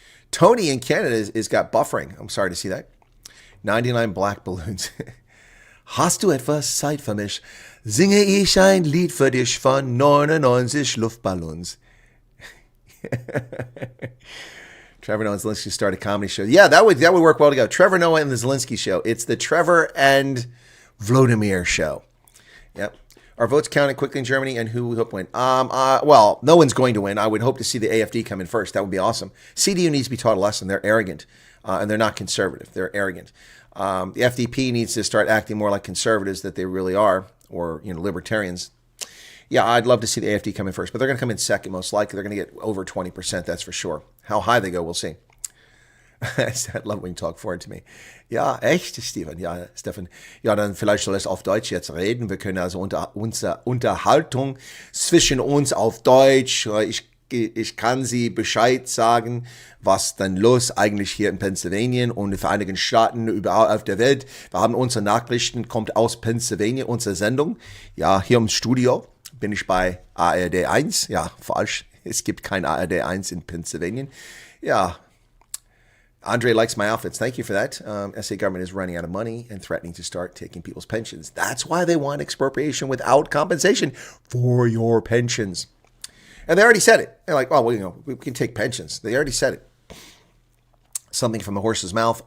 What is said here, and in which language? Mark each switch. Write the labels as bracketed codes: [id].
[en] Tony in Canada is got buffering. I'm sorry to see that. 99 black balloons. [de] Hast du etwas Zeit für mich? Singe ich ein Lied für dich von 99 Luftballons. [en] Trevor Noah and Zelensky start a comedy show. Yeah, that would work well together. Trevor Noah and the Zelensky show. It's the Trevor and Vladimir show. Yep. Are votes counted quickly in Germany, and who we hope win? Well, no one's going to win. I would hope to see the AfD come in first. That would be awesome. CDU needs to be taught a lesson. They're arrogant, and they're not conservative. They're arrogant. The FDP needs to start acting more like conservatives that they really are, or libertarians. Yeah, I'd love to see the AfD come in first, but they're going to come in second most likely. They're going to get over 20%, that's for sure. How high they go, we'll see. I love when you talk forward to me. [de] Ja, echt, Stefan. Ja, Stefan. Ja, dann vielleicht soll es auf Deutsch jetzt reden. Wir können also unsere Unterhaltung zwischen uns auf Deutsch. Ich kann Sie Bescheid sagen, was dann los eigentlich hier in Pennsylvania und den Vereinigten Staaten überall auf der Welt. Wir haben unsere Nachrichten, kommt aus Pennsylvania, unsere Sendung. Ja, hier im Studio bin ich bei ARD 1. Ja, falsch. Es gibt kein ARD 1 in Pennsylvania. [en] Ja. Andre likes my outfits. Thank you for that. SA government is running out of money and threatening to start taking people's pensions. That's why they want expropriation without compensation for your pensions. And they already said it. They're like, oh, well, you know, we can take pensions. They already said it. Something from the horse's mouth.